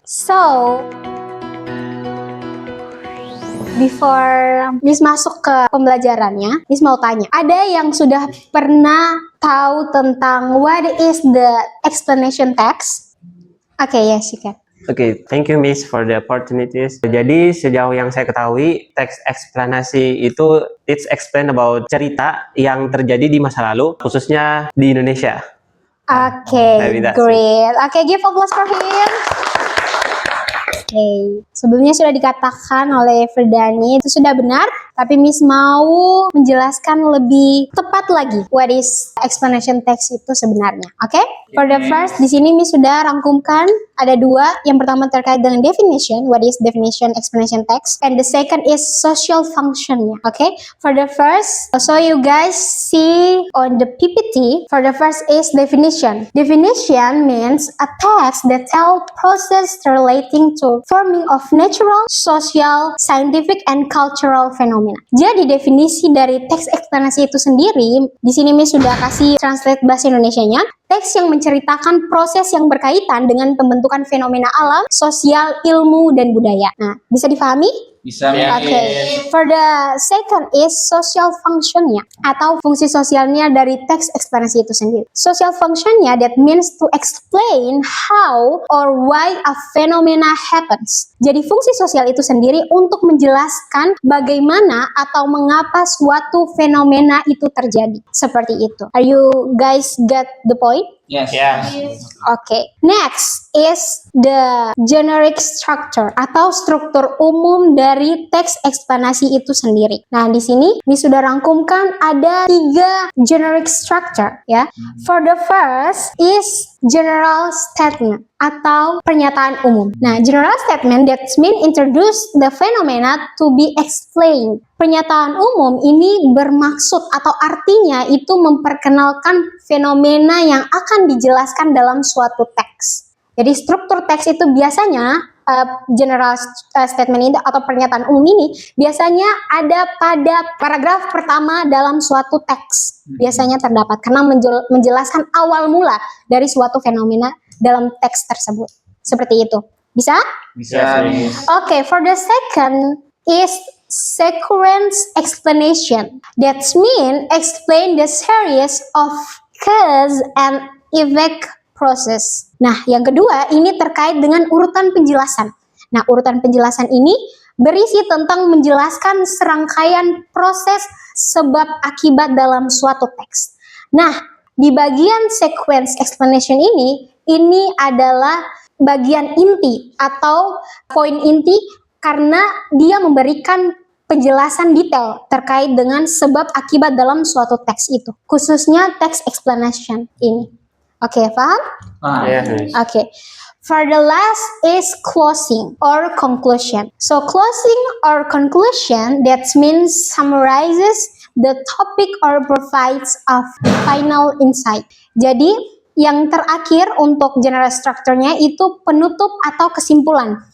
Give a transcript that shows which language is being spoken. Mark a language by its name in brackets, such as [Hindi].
[English] So, before [Indonesian] Miss masuk ke pembelajarannya, Miss mau tanya, ada yang sudah pernah tahu tentang [English] what is the explanation text? Okay, yes, you can. Oke, thank you Miss for the opportunities. [Indonesian] Jadi sejauh yang saya ketahui, teks eksplanasi itu [English] it's explain about [Indonesian] cerita yang terjadi di masa lalu, khususnya di Indonesia. [English] Okay, Maybe that's great. Okay, give applause for him. [Indonesian] Okay, sebelumnya sudah dikatakan oleh Ferdani itu sudah benar, tapi Miss mau menjelaskan lebih tepat lagi [English] what is explanation text [Indonesian] itu sebenarnya. Oke? [English] For the first, [Indonesian] di sini Miss sudah rangkumkan ada dua. Yang pertama terkait dengan [English] definition, what is definition explanation text, and the second is social functionnya. Oke? For the first, so you guys see on the PPT, for the first is definition. Definition means a text that tell process relating to forming of natural, social, scientific, and cultural phenomena. [Indonesian] Jadi definisi dari teks eksplanasi itu sendiri, di sini Miss sudah kasih translate bahasa Indonesianya. Teks yang menceritakan proses yang berkaitan dengan pembentukan fenomena alam, sosial, ilmu, dan budaya. Nah, bisa difahami? Bisa, Oke. [English] For the second is social functionnya [Indonesian] atau fungsi sosialnya dari teks eksplanasi itu sendiri. [English] Social functionnya that means to explain how or why a phenomena happens. [Indonesian] Jadi fungsi sosial itu sendiri untuk menjelaskan bagaimana atau mengapa suatu fenomena itu terjadi. Seperti itu. [English] Are you guys get the point? Yes. Okay. Next is the generic structure [Indonesian] atau struktur umum dari teks eksplanasi itu sendiri. Nah, di sini Miss sudah rangkumkan ada 3 generic structure ya. [English] For the first is general statement [Indonesian] atau pernyataan umum. [English] Nah, general statement that mean introduce the phenomena to be explained. [Indonesian] Pernyataan umum ini bermaksud atau artinya itu memperkenalkan fenomena yang akan dijelaskan dalam suatu teks. Jadi struktur teks itu biasanya general statement ini atau pernyataan umum ini biasanya ada pada paragraf pertama dalam suatu teks. Biasanya terdapat karena menjelaskan awal mula dari suatu fenomena dalam teks tersebut. Seperti itu. Bisa? Bisa. [English] Okay, for the second is sequence explanation. That mean explain the series of cause and effect process. [Indonesian] Nah, yang kedua ini terkait dengan urutan penjelasan. Nah, urutan penjelasan ini berisi tentang menjelaskan serangkaian proses sebab akibat dalam suatu teks. Nah, di bagian sequence explanation ini adalah bagian inti atau poin inti karena dia memberikan penjelasan detail terkait dengan sebab akibat dalam suatu teks itu, khususnya teks explanation ini. Oke, paham? [English] Yes, Miss. Okay. For the last is closing or conclusion. So closing or conclusion that means summarizes the topic or provides a final insight. [Indonesian] Jadi yang terakhir untuk general structure-nya itu penutup atau kesimpulan.